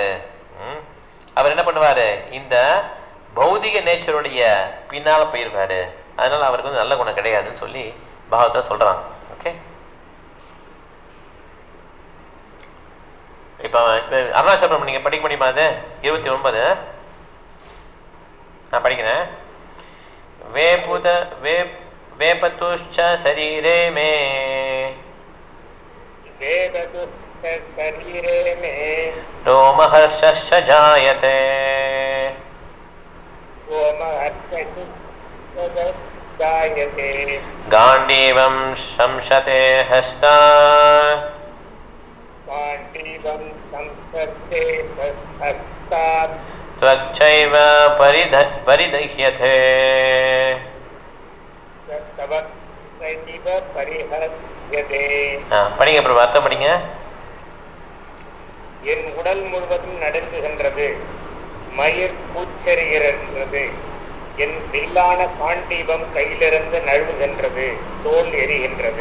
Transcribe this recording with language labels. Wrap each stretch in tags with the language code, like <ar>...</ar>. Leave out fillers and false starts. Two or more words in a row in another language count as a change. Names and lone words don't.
<ta>அவர் என்ன பண்ணுவாரு, இந்த பௌதிக நேச்சருடைய பின்னால போயிருவாரு. அதனால அவருக்கு நல்ல குணம் கிடையாதுன்னு சொல்லி பாகவதா சொல்றாங்க. ஓகே, இப்ப அருணாச்சலம் நீங்க படிக்க முடியுமா? அது 29 நான் படிக்கிறேன்.</ta> <sa>वेपतुश्च शरीरे मे रोमहर्षश्च जायते गाण्डीवं शंसते हस्ता त्वच्चैव परिदह्यते.</sa> <ta>படிங்க பிரபு, அர்த்தம் படிங்க. என் உடல் முழுவதும் நடுங்குகின்றது, மயிர் கூச்செறிகிறது, என் வில்லான காண்டீபம் கையிலிருந்து நழுவுகின்றது, தோல் எரிகின்றது.</ta>